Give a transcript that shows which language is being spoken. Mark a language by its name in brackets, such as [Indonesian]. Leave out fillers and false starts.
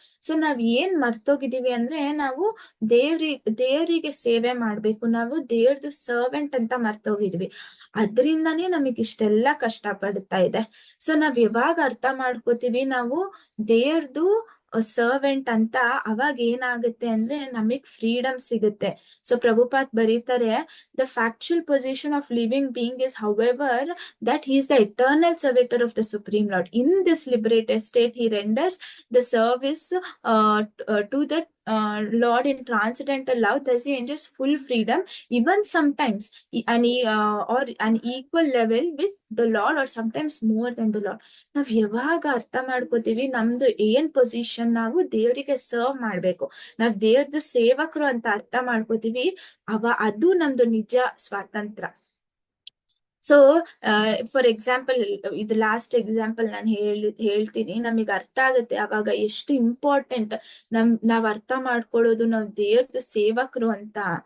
[Kannada] So ನಾವ್ ಏನ್ ಮರ್ತೋಗಿದೀವಿ ಅಂದ್ರೆ, ನಾವು ದೇವ್ರಿಗೆ ಸೇವೆ ಮಾಡ್ಬೇಕು, ನಾವು ದೇವ್ರದು ಸರ್ವೆಂಟ್ ಅಂತ ಮರ್ತೋಗಿದ್ವಿ. ಅದ್ರಿಂದಾನೇ ನಮಗ್ ಇಷ್ಟೆಲ್ಲ ಕಷ್ಟ ಪಡ್ತಾ ಇದೆ. ಸೊ ನಾವ್ ಯಾವಾಗ ಅರ್ಥ ಮಾಡ್ಕೋತೀವಿ ನಾವು ದೇವ್ರದು ಸರ್ವೆಂಟ್ ಅಂತ, ಅವಾಗ ಏನಾಗುತ್ತೆ ಅಂದ್ರೆ ನಮಗ್ ಫ್ರೀಡಮ್ ಸಿಗುತ್ತೆ. ಸೊ ಪ್ರಭುಪಾತ್ ಬರೀತಾರೆ, [English] the factual position of living being is, however, that he is the eternal servitor of the Supreme Lord. In this liberated state, he renders the service to the Lord in transcendental love. Thus, he enjoys full freedom, even sometimes or an equal level with the Lord, or sometimes more than the Lord. [Kannada] ನಾವ್ ಯಾವಾಗ ಅರ್ಥ ಮಾಡ್ಕೋತೀವಿ ನಮ್ದು ಏನ್ position, ನಾವು ದೇವರಿಗೆ serve ಮಾಡ್ಬೇಕು, ನಾವ್ ದೇವ್ರದ್ದು ಸೇವಕರು ಅಂತ ಅರ್ಥ ಮಾಡ್ಕೋತೀವಿ, ಅದು ನಮ್ದು ನಿಜ ಸ್ವಾತಂತ್ರ್ಯ. ಸೊ ಫಾರ್ ಎಕ್ಸಾಂಪಲ್, ಇದು ಲಾಸ್ಟ್ ಎಕ್ಸಾಂಪಲ್ ನಾನು ಹೇಳ್ತೀನಿ, ನಮಗ್ ಅರ್ಥ ಆಗುತ್ತೆ ಅವಾಗ ಎಷ್ಟು ಇಂಪಾರ್ಟೆಂಟ್ ನಾವ್ ಅರ್ಥ ಮಾಡ್ಕೊಳ್ಳೋದು ನಾವ್ ದೇವ್ರದ್ದು ಸೇವಕರು ಅಂತ.